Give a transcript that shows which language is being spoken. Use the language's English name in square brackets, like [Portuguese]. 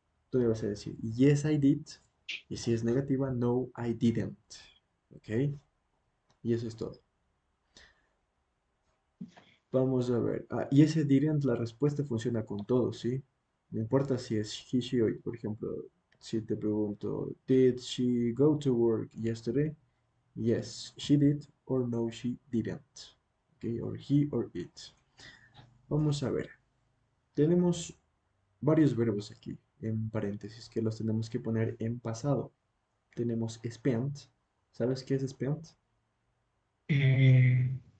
[Spanish] Tú me vas a decir, [English] yes, I did. [Spanish] Y si es negativa, [English] no, I didn't. [Spanish] ¿Ok? Y eso es todo. Vamos a ver. Ah, y ese didn't, la respuesta funciona con todos, ¿sí? No importa si es he, she o it. Por ejemplo, si te pregunto, [English] ¿Did she go to work yesterday? Yes, she did, or no, she didn't. Okay, or he or it. [Spanish] Vamos a ver. Tenemos varios verbos aquí, en paréntesis, que los tenemos que poner en pasado. Tenemos spent. ¿Sabes qué es spent? Mm,